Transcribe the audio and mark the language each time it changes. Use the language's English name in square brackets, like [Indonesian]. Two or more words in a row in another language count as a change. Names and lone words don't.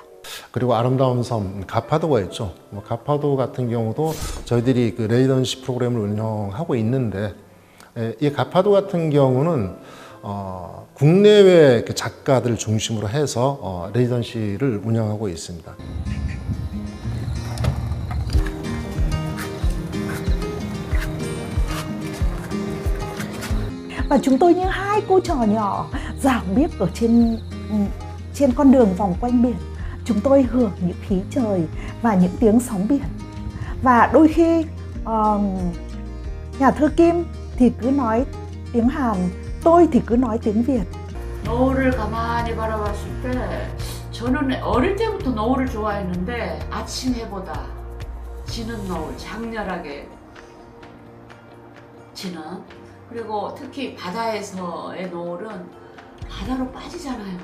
[Korean] 그리고 아름다운 섬 가파도가 있죠. 가파도 같은 경우도 저희들이 그 레이던시 프로그램을 운영하고 있는데 이 가파도 같은 경우는 국내외 작가들 중심으로 해서 레이던시를 운영하고 있습니다. [Vietnamese] Và chúng tôi như hai cô trò nhỏ dạo biếc ở trên con đường vòng quanh biển. Chúng tôi hưởng những khí trời và những tiếng sóng biển. Và đôi khi nhà thơ Kim thì cứ nói tiếng Hàn, tôi thì cứ nói tiếng Việt. [Korean] 노을을 가만히 바라봤을 때 저는 어릴 때부터 노을을 좋아했는데 아침 해보다 지는 노을, 장렬하게 지는, 그리고 특히 바다에서의 노을은 바다로 빠지잖아요.